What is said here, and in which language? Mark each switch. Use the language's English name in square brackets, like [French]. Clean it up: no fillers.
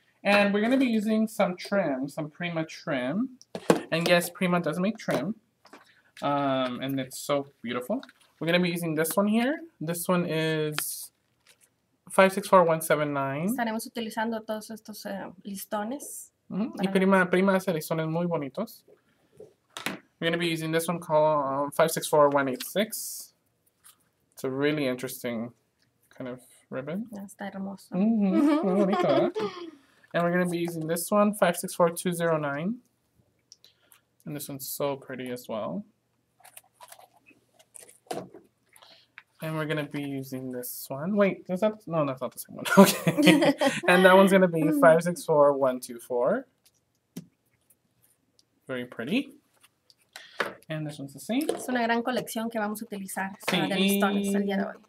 [English] And we're going to be using some trim, some Prima trim. And yes, Prima does make trim. And it's so beautiful. We're going to be using this one here. This one is 564179. [Spanish] Estaremos utilizando todos estos listones. Y Prima hace listones muy bonitos. [English] We're going to be using this one called 564186. It's a really interesting kind of ribbon. [Spanish] Está hermoso. Muy bonito, ¿verdad? [English] And we're going to be using this one, 564209. And this one's so pretty as well. And we're going to be using this one. Wait, is that? No, that's not the same one. Okay. And that one's going to be 564124. Very pretty. And this one's the same. [Spanish] Es una gran colección que vamos a utilizar de listones el día de hoy.